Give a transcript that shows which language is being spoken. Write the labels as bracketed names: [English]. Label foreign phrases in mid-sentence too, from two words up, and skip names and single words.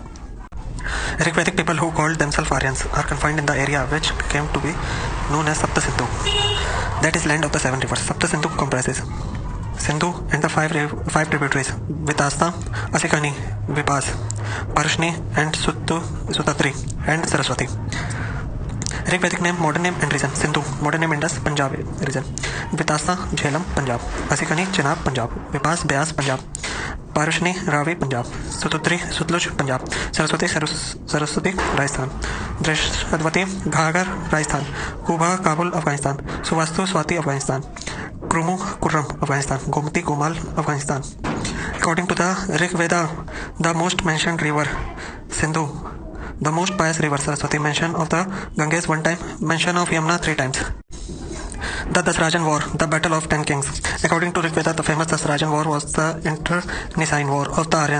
[English] Rig Vedic people who called themselves Aryans are confined in the area which came to be known as Sapta Sindhu, that is land of the 7 rivers. Sapta Sindhu comprises Sindhu and the 5 tributaries: Vitasta, Asikani, Vipas, Parshni, and Sutatri, and Saraswati. Rig Vedic name, modern name and region: Sindhu, modern name Indus, Punjab region; Vitasta, Jhelum, Punjab; Asikani, Chenab, Punjab; Vipas, Beas, Punjab; Parshni, Ravi, Punjab; Sututri, Sutluj, Punjab; Saraswati, Saraswati, Rajasthan; Drishadwati, Ghagar, Rajasthan; Kuba, Kabul, Afghanistan; Suvastu, Swati, Afghanistan; Krumu, Kurram, Afghanistan; Gomati, Gomal, Afghanistan. According to the Rig Veda, the most mentioned river, Sindhu; the most pious river, Saraswati; mention of the Ganges 1 time; mention of Yamuna 3 times. The Dasarajan War, the Battle of 10 Kings. According to Rig Veda, the famous Dasarajan War was the internecine war of the Aryans.